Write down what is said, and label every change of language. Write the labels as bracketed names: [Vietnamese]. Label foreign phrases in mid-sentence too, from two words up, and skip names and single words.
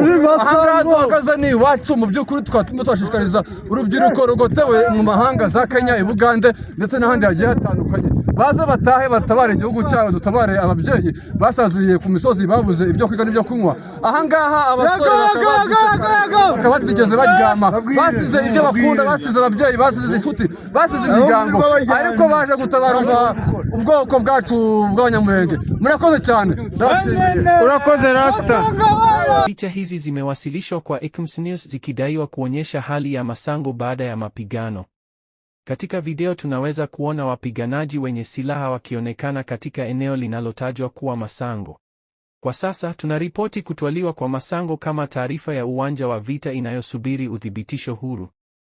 [Kinyarwanda] Ahangaha duhagaze ni iwacu mu by'ukuri tukaba twashishikariza urubyiruko rugotewe mu mahanga za Kenya, i Bugande ndetse n'ahandi hagiye hatandukanye, baze batahe batabare igihugu cyabo, dutabare ababyeyi basaziye ku misozi babuze ibyo kwiga n'ibyo kunywa. Ahangaha abasore bakaba batigeze baryama, basize ibyo bakunda, basize ababyeyi, basize inshuti, basize imiryango, ariko baje gutabara ubwoko bwacu bw'Abanyamulenge. Murakoze cyane. Urakoze Rasta. [Swahili] Picha hizi zimewasilishwa kwa Ekms News zikidaiwa kuonyesha hali ya Masango baada ya mapigano. Katika video tunaweza kuona wapiganaji wenye silaha wakionekana katika eneo linalotajwa kuwa Masango. Kwa sasa tunaripoti kutwaliwa kwa Masango kama taarifa ya uwanja wa vita inayosubiri uthibitisho huru.